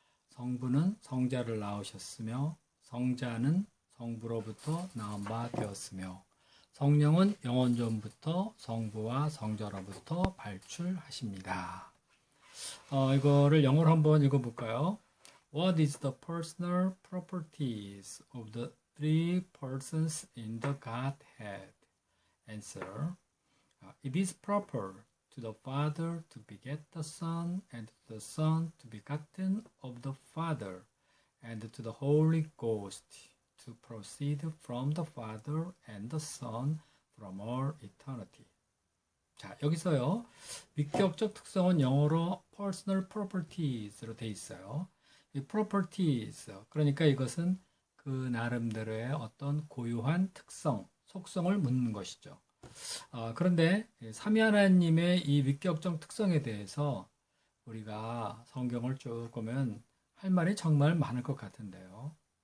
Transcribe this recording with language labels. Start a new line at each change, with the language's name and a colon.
Korean: 성부는 성자를 낳으셨으며 성자는 성부로부터 낳은 바 되었으며 성령은 영원 전부터 성부와 성자로부터 발출하십니다. 이거를 영어로 한번 읽어볼까요?
English: What is the personal properties of the three persons in the Godhead? Answer. It is proper to the Father to beget the Son, and to the Son to be begotten of the Father, and to the Holy Ghost to proceed from the Father and the Son from all eternity.
Korean: 자, 여기서요. 위격적 특성은 영어로 personal properties로 돼 있어요. 이 properties, 그러니까 이것은 그 나름대로의 어떤 고유한 특성, 속성을 묻는 것이죠. 그런데 삼위 하나님의 이 위격적 특성에 대해서 우리가 성경을 쭉 보면 할 말이 정말 많을 것 같은데요.